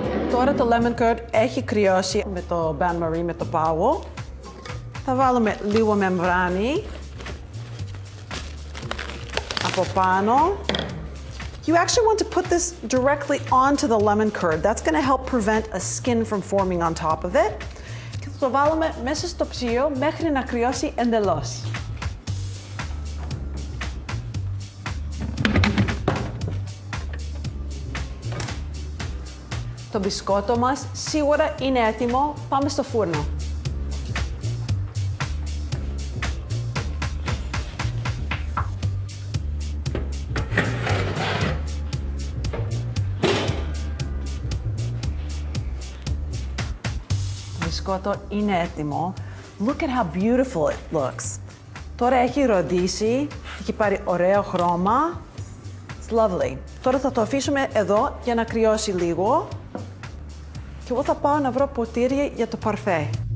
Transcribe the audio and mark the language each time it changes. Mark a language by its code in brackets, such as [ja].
[el] Τώρα το lemon curd έχει κρυώσει με το bain-marie, με το πάγο. Θα βάλουμε λίγο μεμβράνη από πάνω. [en] You actually want to put this directly onto the lemon curd. That's going to help prevent a skin from forming on top of it. [el] Και θα το βάλουμε μέσα στο ψυγείο μέχρι να κρυώσει εντελώς. Το μπισκότο μας σίγουρα είναι έτοιμο. Πάμε στο φούρνο. Το μπισκότο είναι έτοιμο. [en] Look at how beautiful it looks. [el] Τώρα έχει ροδίσει, έχει πάρει ωραίο χρώμα. [en] It's lovely. [el] Τώρα θα το αφήσουμε εδώ για να κρυώσει λίγο. Και εγώ θα πάω να βρω ποτήρια για το παρφέ.